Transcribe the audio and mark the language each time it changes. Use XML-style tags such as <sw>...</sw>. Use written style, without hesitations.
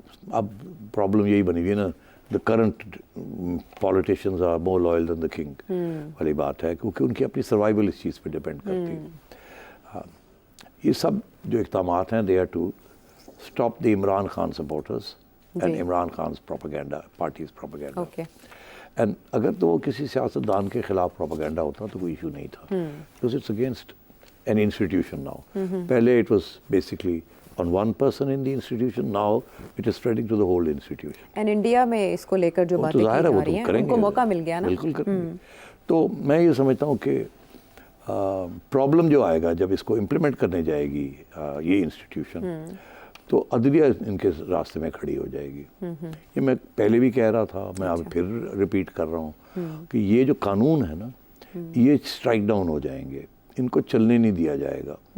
<ur>اب پرابلم یہی بنی ہوئی ہے نا،</ur> <en>the current politicians are more loyal than the king</en> <ur>والی بات ہے، کیونکہ ان کی اپنی سروائیول اس چیز پہ ڈیپینڈ کرتی ہے. یہ سب جو اقدامات ہیں</ur> <en>they are to stop the Imran Khan supporters and Imran Khan's propaganda, party's propaganda. Okay.</en> <ur>And اگر تو وہ کسی سیاستدان کے خلاف پروپیگنڈا ہوتا تو کوئی ایشو نہیں تھا،</ur> <en>because it's against an institution now. پہلے it was basically on one person in the institution, now it is spreading to the whole institution.</en> <ur>And India میں اس کو لے کر جو باتیں کی جا رہی ہیں ان کو موقع مل گیا نا. بالکل کریں گے. تو میں یہ سمجھتا ہوں کہ پرابلم جو آئے گا جب اس کو امپلیمنٹ کرنے جائے گی یہ انسٹیٹیوشن، تو عدلیہ ان کے راستے میں کھڑی ہو جائے گی. یہ میں پہلے بھی کہہ رہا تھا، میں اب پھر ریپیٹ کر رہا ہوں کہ یہ جو قانون ہے نا، یہ اسٹرائک ڈاؤن ہو جائیں گے، ان کو چلنے نہیں دیا جائے گا.</ur>